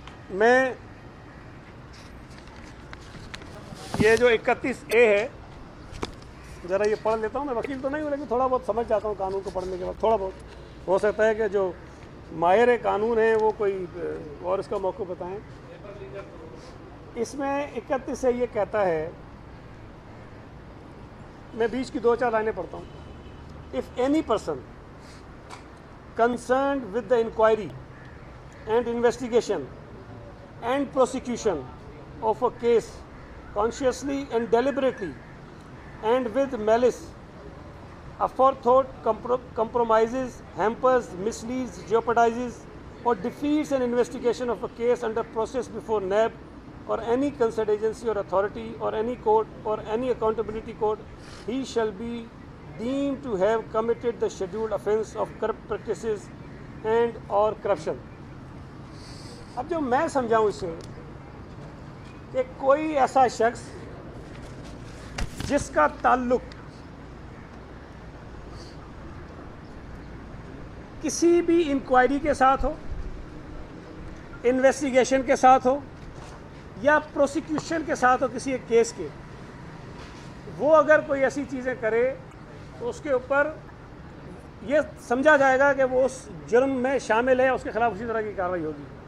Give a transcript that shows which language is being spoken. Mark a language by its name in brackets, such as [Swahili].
[Urdu] میں یہ جو 31A ہے ذرا یہ پڑھ لیتا ہوں. میں وکیل تو نہیں ہوں، لیکن تھوڑا بہت سمجھ جاتا ہوں قانون کو پڑھنے کے بعد. تھوڑا بہت ہو سکتا ہے کہ جو ماہر قانون ہیں وہ کوئی اور اس کا موقع بتائیں. اس میں 31 سے یہ کہتا ہے، میں بیچ کی 2-4 لائنیں پڑھتا ہوں. [English] If any person concerned with the inquiry and investigation and prosecution of a case consciously and deliberately and with malice, aforethought compromises, hampers, misleads, jeopardizes, or defeats an investigation of a case under process before NAB or any concerned agency or authority or any court or any accountability court, he shall be deemed to have committed the scheduled offence of corrupt practices and or corruption. [Urdu] اب جو میں سمجھاؤں اس سے کہ کوئی ایسا شخص جس کا تعلق کسی بھی انکوائری کے ساتھ ہو، انویسٹیگیشن کے ساتھ ہو یا پروسیکیوشن کے ساتھ ہو کسی ایک کیس کے، وہ اگر کوئی ایسی چیزیں کرے تو اس کے اوپر یہ سمجھا جائے گا کہ وہ اس جرم میں شامل ہے، اس کے خلاف اسی طرح کی کارروائی ہوگی.